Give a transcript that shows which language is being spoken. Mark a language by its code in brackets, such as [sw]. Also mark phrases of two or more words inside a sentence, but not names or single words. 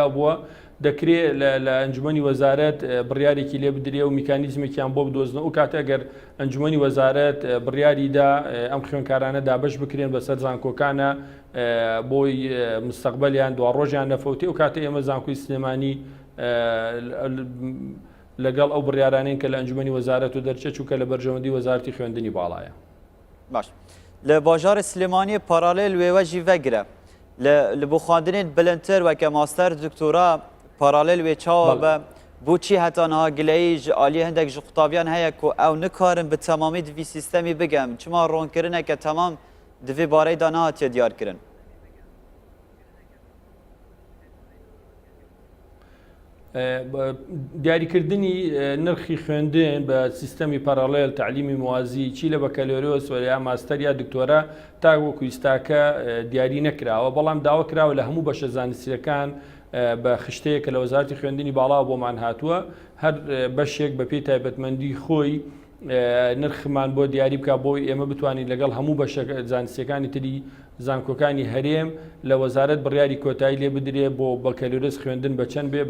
[ckb] بووە دەکرێت لە ئەنجومەنی وەزارەت بڕیارێکی لێ بدرێ و میکانیزمێکیان بۆ بدۆزنەوە و کاتە ئەگەر ئەنجومەنی وەزارەت بڕیاریدا ئەم خوێنکارانە دابش بکرێن بەسەر زانکۆکانە بۆی مستەقبەلیان دوا ڕۆژیان نەفەوتی و کاتە ئێمە زانکۆی سلێمانی لەگەڵ ئەو بڕیارانەیە کە لە ئەنجومەنی وەزارەت و دەرچێت چووکە لە بەرژەوەندی وەزارەتی خوێندنی باڵایە. [ku] باش لە باژارە سلێمانی پارالێل وێوەژی vegre li bo xwandinên bilindtir weke master doktora paralel wê çawa be bûçî heta niha gileyî ji aliyê hindek ji qutabiyan heye ku ew nikarin bi temamî di vî sîstemî bigem çima ronkirineke temam di vê bareyê de nehatiye diyarkirin. [ckb] دیاریکردنی نرخی خوێندن بە سیستەمی پارالێل [ar] تعلیمی موازی [ckb] چی لە بەکەلۆریۆس یا ماستەر یا دکتۆرە تا وەکو ئێستاکە دیاری نەکراوە بەڵام داوا کراوە لە هەموو بەشە زانستیەکان بە خشتەیە کە لە وەزارەتی خوێندنی باڵا بۆمان هاتووە هەر بەشێک بە پێی تایبەتمەندی خۆی نرخمان بۆ دیاری بکە بۆی ئێمە بتوانین لەگەڵ هەموو بەشە زانستیەکانی تری زانکۆکانی هەرێم لە وەزارەت بڕیاری کۆتایی لێ بدرێ بۆ بەکەلۆرس خوێندن بە چەند بێ بە